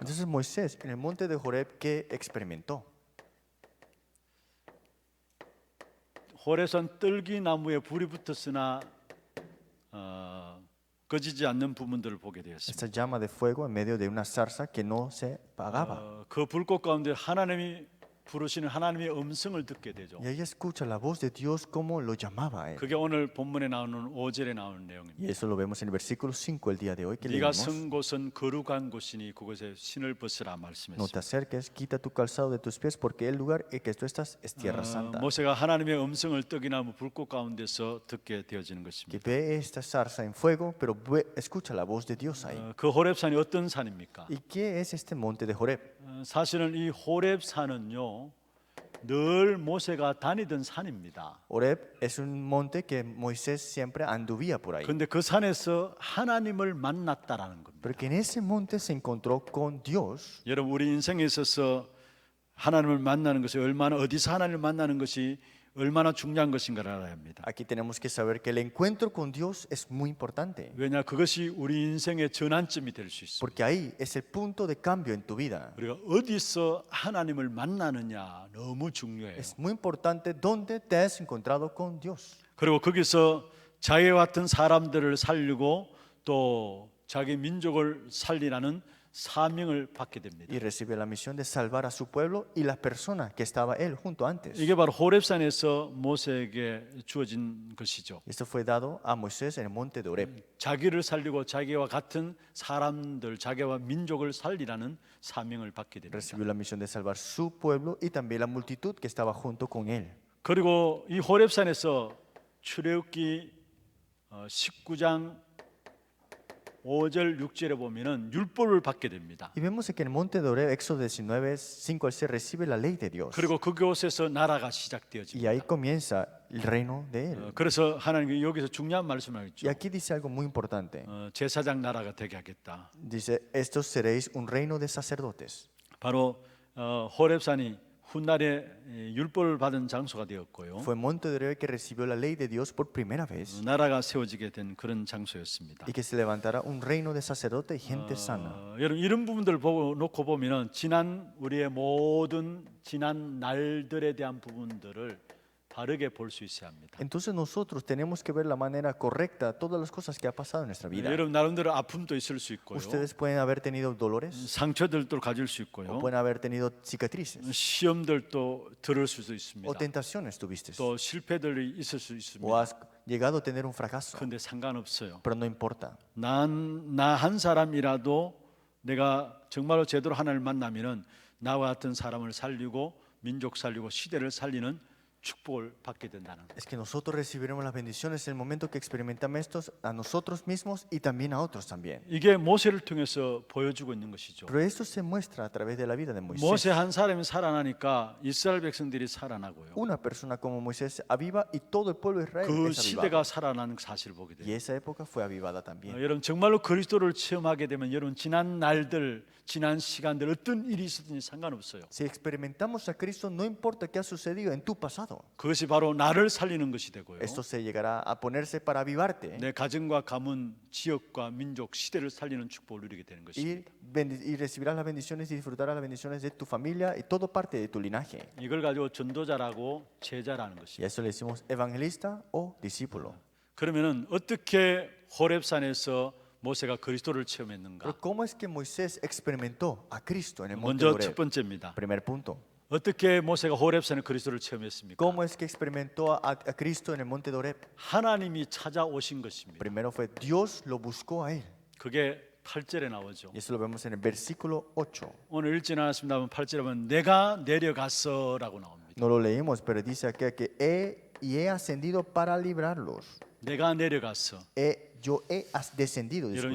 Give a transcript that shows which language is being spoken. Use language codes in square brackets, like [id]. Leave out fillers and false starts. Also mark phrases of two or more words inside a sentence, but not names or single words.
[es] Entonces Moisés en el monte de Horeb, ¿qué experimentó? [ko] 호렙산 떨기 나무에 불이 붙었으나 꺼지지 않는 부분들을 보게 되었습니다. [es] Esta llama de fuego en medio de una zarza que no se apagaba. [ko] 그 불꽃 가운데 하나님이 부르시는 하나님의 음성을 듣게 되죠. [es] Y ella escucha la voz de Dios como lo llamaba a él. [ko] 그게 오늘 본문에 나오는 5절에 나오는 [es] Y [ko] 내용입니다. [es] eso lo vemos en el versículo 5 el día de hoy que [ko] 네가 [es] leemos. [ko] 선 곳은 거룩한 곳이니 그곳에 신을 벗으라 [es] No te [ko] 말씀했습니다. [es] acerques, quita tu calzado de tus pies porque el lugar en que tú estás es tierra santa. [ko] 모세가 하나님의 음성을 떡이나무 불꽃 가운데서 듣게 되어지는 [es] Que [ko] 것입니다. [es] ve esta zarza en fuego, pero escucha la voz de Dios ahí. [ko] 그 호렙산이 어떤 산입니까? [es] ¿Y qué es este monte de Horeb? [ko] 사실은 이 호렙산은요 늘 모세가 다니던 산입니다. [es] Horeb es un monte que Moisés siempre anduvía por ahí. [ko] 그런데 그 산에서 하나님을 만났다라는 겁니다. [es] Pero que en ese monte se encontró con Dios. [ko] 여러분 우리 인생에 있어서 하나님을 만나는 것이 얼마나 어디서 하나님을 만나는 것이 얼마나 중요한 것인가를 알아야 합니다. [es] Aquí tenemos que saber que el encuentro con Dios es muy importante. [ko] 왜냐 그것이 우리 인생의 전환점이 될 수 있습니다. [es] Porque ahí es el punto de cambio en tu vida. [ko] 우리가 어디서 하나님을 만나느냐 너무 중요해요. [es] Es muy importante dónde te has encontrado con Dios. [ko] 그리고 거기서 자기와 같은 사람들을 살리고 또 자기 민족을 살리라는 사명을 받게 됩니다. [es] Y recibe la misión de salvar a su pueblo y la persona que estaba él junto antes. [ko] 이게 바로 호렙산에서 모세에게 주어진 것이죠. [es] Esto fue dado a Moisés en el monte de Horeb. [ko] 자기를 살리고 자기와 같은 사람들, 자기와 민족을 살리라는 사명을 받게 됩니다. [es] Recibió la misión de salvar su pueblo y también la multitud que estaba junto con él. [ko] 그리고 이 호렙산에서 출애굽기 19장 5절 6절에 보면은 율법을 받게 됩니다. [es] Y vemos que en el monte de Horeb, Éxodo 19, 5 al 6, recibe la ley de Dios. [ko] 그리고 그곳에서 나라가 [es] Y [ko] 시작되어집니다. [es] ahí comienza el reino de él. [ko] 그래서 하나님이 여기서 중요한 말씀을 [es] Y [ko] 하겠죠. [es] aquí dice algo muy importante. [ko] 제사장 나라가 되게 하겠다. [es] Dice, estos seréis un reino de sacerdotes. [ko] 바로 호렙산이 훗날에 율법을 받은 장소가 되었고요. [es] Fue monte de Horeb que recibió la ley de Dios por primera vez. [ko] 나라가 세워지게 된 그런 장소였습니다. [es] Y que se levantará un reino de sacerdotes y gente sana. [ko] 여러분 이런 부분들을 보고 놓고 보면은 지난 우리의 모든 지난 날들에 대한 부분들을 바르게 볼 수 있어야 합니다. [es] Entonces nosotros tenemos que ver la manera correcta todas las cosas que ha pasado en nuestra vida. [ko] 여러분 나름대로 아픔도 있을 수 있고요. [es] Ustedes pueden haber tenido dolores [ko] 상처들도 가질 수 [es] o [ko] 있고요. [es] pueden haber tenido cicatrices [ko] 시험들도 들을 수도 [es] o [ko] 있습니다. [es] tentaciones tuviste [ko] 또 실패들이 있을 수 [es] o [ko] 있습니다. [es] has llegado a tener un fracaso. [ko] 그런데 상관없어요. [es] Pero no importa. [ko] 나 한 사람이라도 내가 정말로 제대로 하나님을 만나면은 나와 같은 사람을 살리고 민족 살리고 시대를 살리는 축복을 받게 된다는 것. [es] Es que nosotros recibiremos las bendiciones en el momento que experimentamos estos a nosotros mismos y también a otros también. [ko] 이게 모세를 통해서 보여주고 있는 것이죠. [es] Pero esto se muestra a través de la vida de [ko] 모세 [es] Moisés. [ko] 한 사람이 살아나니까 이스라엘 백성들이 살아나고요. [es] Una persona como Moisés aviva y todo el pueblo de Israel [ko] 그 [es] es avivado. [ko] 시대가 살아나는 사실을 보게 [es] Y [ko] 돼요. [es] esa época fue avivada también. [ko] 여러분 정말로 그리스도를 체험하게 되면 여러분 지난 날들, 지난 시간들 어떤 일이 있었든지 상관없어요. [es] Si experimentamos a Cristo, no importa qué ha sucedido en tu pasado. [ko] 그것이 바로 나를 살리는 것이 되고요. [es] Esto se llegará a ponerse para avivarte [ko] 내 가정과 가문, 지역과 민족, 시대를 살리는 축복을 누리게 되는 것입니다. [es] y recibirás las bendiciones y disfrutarás las bendiciones de tu familia y todo parte de tu linaje. [ko] 이걸 가지고 전도자라고 제자라는 [es] Y [ko] 것입니다. [es] a eso le decimos evangelista o discípulo. [ko] 그러면은 어떻게 호렙산에서 모세가 그리스도를 체험했는가? [es] Pero ¿cómo es que Moisés experimentó a Cristo en el monte de [ko] 먼저 [es] Horeb? [ko] 첫 번째입니다. [es] Primer punto. [ko] 어떻게 모세가 호렙산에 그리스도를 체험했습니까? [es] ¿Cómo es que experimentó a Cristo en el monte de Oreb? [ko] 하나님이 찾아오신 것입니다. [es] Primero fue Dios lo buscó a él. [ko] 그게 8절에 나오죠. [es] Y eso lo vemos en el versículo 8. [ko] 오늘 읽지는 않았습니다만 8절에 보면 내가 내려갔어라고 나옵니다. [es] No lo leímos, pero dice aquí que he ascendido para librarlos. [ko] 내가 내려갔어. [es] Yo he descendido. [ko] 여러분